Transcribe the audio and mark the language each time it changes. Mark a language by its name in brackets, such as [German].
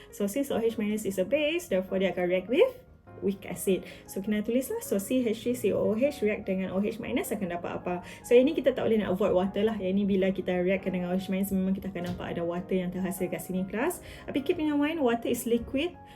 [English] So since OH minus is a base, therefore [Malay] dia akan react [English] with weak acid. [Malay] So kena tulis lah. So CH3COOH react dengan OH minus akan dapat apa? So ini kita tak boleh nak avoid water lah. Yang ini bila kita react dengan OH minus, memang kita akan nampak ada water yang terhasil kat sini kelas. Tapi [English] keep in mind, water is liquid.